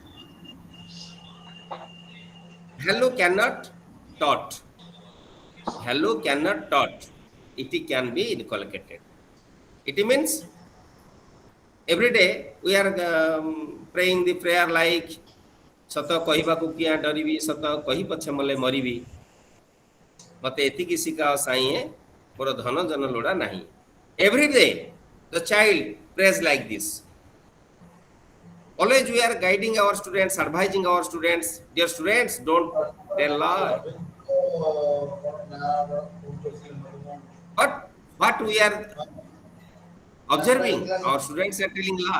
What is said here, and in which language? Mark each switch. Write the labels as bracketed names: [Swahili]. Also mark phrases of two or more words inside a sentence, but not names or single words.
[English] Value cannot taught. Value cannot taught. It can be inculcated. It means every day we are praying the prayer like [Odia] ସତ କହିବାକୁ କିଆଁ ଡରିବି, ସତ କହି ପଛେ ମଲେ ମରିବି, ମତେ ଏତିକି ଶିଖାଅ ସାଇଁଏ, ମୋର ଧନ ଜନ ଲୋଡ଼ା ନାହିଁ. [English] Every day the child prays like this. Always we are guiding our students, advising our students, dear students, don't tell lie. But what we are observing, our students are telling lie.